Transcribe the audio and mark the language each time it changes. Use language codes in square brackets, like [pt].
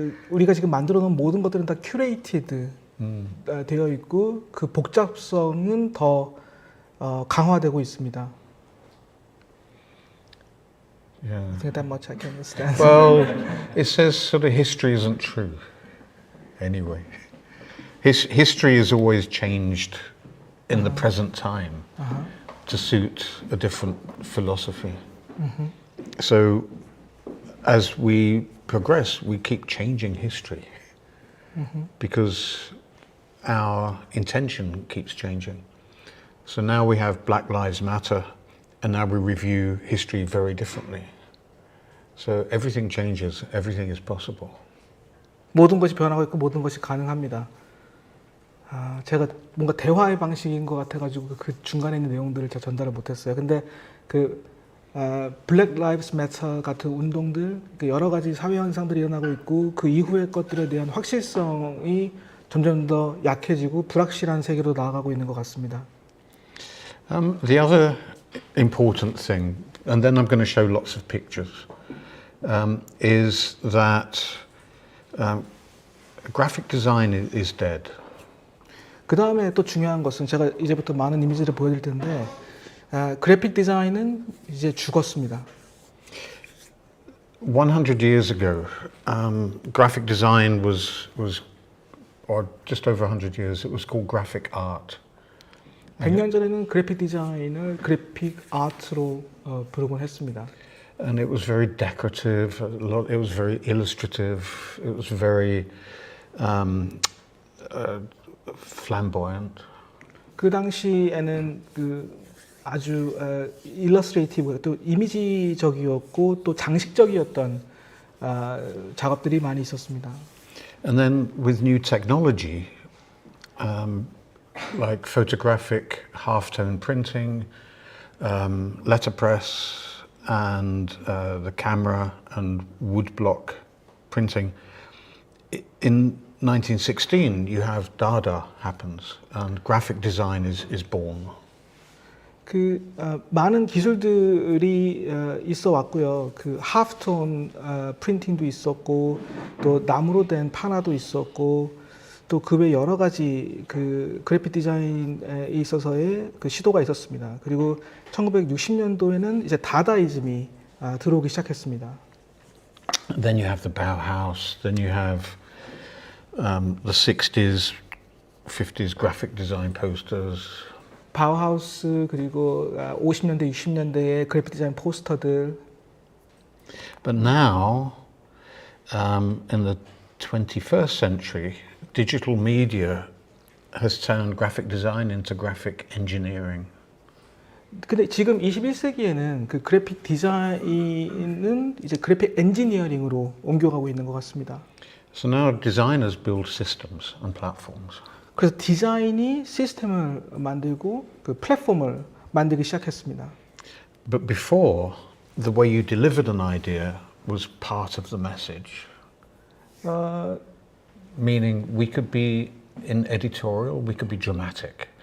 [ko] 우리가 지금 만들어 놓은 모든 것들은 다 큐레이티드 되어 있고 그 복잡성은 더 강화되고 있습니다. [en] Yeah. I think that much I can understand. Well, it says sort of history isn't true. Anyway, history is always changed in the present time to suit a different philosophy. So as we progress, we keep changing history because our intention keeps changing. So now we have Black Lives Matter and now we review history very differently. So everything changes, everything is possible. [ko] 모든 것이 변하고 있고 모든 것이 가능합니다. 제가 뭔가 대화의 방식인 것 같아가지고 그 중간에 있는 내용들을 제가 전달을 못했어요. 근데 그 Black Lives Matter 같은 운동들, 여러 가지 사회 현상들이 일어나고 있고 그 이후의 것들에 대한 확실성이 점점 더 약해지고 불확실한 세계로 나아가고 있는 것 같습니다. [en] The other important thing, and then I'm going to show lots of pictures, is that graphic design is dead. [ko] 그 다음에 또 중요한 것은 제가 이제부터 많은 이미지를 보여드릴 텐데 그래픽 디자인은 이제 죽었습니다. [en] 100 years ago, graphic design was, or just over 100 years, it was called graphic art. [ko] 100년 전에는 그래픽 디자인을 그래픽 아트로 부르곤 했습니다. [en] And it was very decorative, it was very illustrative, it was very flamboyant. [ko] 그 당시에는 그 아주 일러스트레이티브, 또 이미지적이었고 또 장식적이었던 작업들이 많이 있었습니다. [en] And then with new technology, like photographic halftone printing, letterpress, and the camera and woodblock printing, in 1916 you have Dada happens and graphic design is born. [ko] 그 많은 기술들이 있어 왔고요. 그 하프톤 프린팅도 있었고 또 나무로 된 파나도 있었고 또 그 외 여러 가지 그 그래픽 디자인에 있어서의 그 시도가 있었습니다. 그리고 1960년도에는 이제 다다이즘이 들어오기 시작했습니다. [en] Then you have the Bauhaus, then you have the 60s, 50s graphic design posters. [ko] 바우하우스 그리고 50년대, 60년대의 그래픽 디자인 포스터들. [en] But now, in the 21st century, digital media has turned graphic design into graphic engineering. [ko] 근데 지금 21세기에는 그 그래픽 디자인은 이제 그래픽 엔지니어링으로 옮겨가고 있는 것 같습니다. [en] So now designers build systems and platforms. [ko] 그래서 디자인이 시스템을 만들고 그 플랫폼을 만들기 시작했습니다. [en] But before, the way you delivered an idea was part of the message. Meaning we could be in editorial, we could be dramatic.